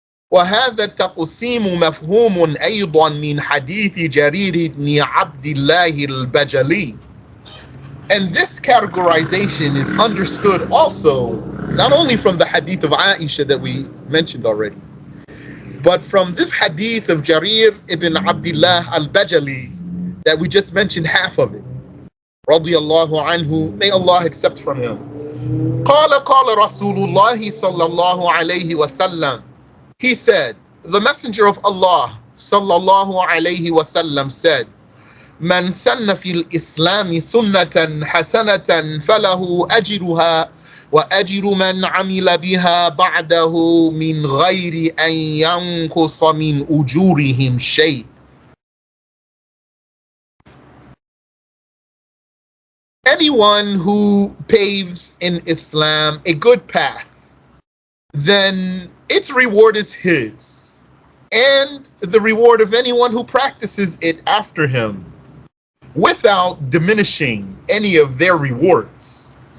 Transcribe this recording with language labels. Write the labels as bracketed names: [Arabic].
[Arabic] وهذا التقسيم مفهوم أيضا من حديث جرير بن عبد الله البجلي. [English] And this categorization is understood also not only from the hadith of Aisha that we mentioned already, but from this hadith of Jarir ibn Abdullah Al-Bajali that we just mentioned half of it. Radiyallahu anhu, may Allah accept from him. [Arabic] قال رسول الله صلى الله عليه وسلم. [English] He said, the Messenger of Allah sallallahu alayhi wasallam said, [Arabic] من سن في الإسلام سنة حسنة فله أجرها وأجر من عمل بها بعده من غير أن ينقص من أجورهم شيء. [English] Anyone who paves in Islam a good path, then its reward is his, and the reward of anyone who practices it after him, without diminishing any of their rewards.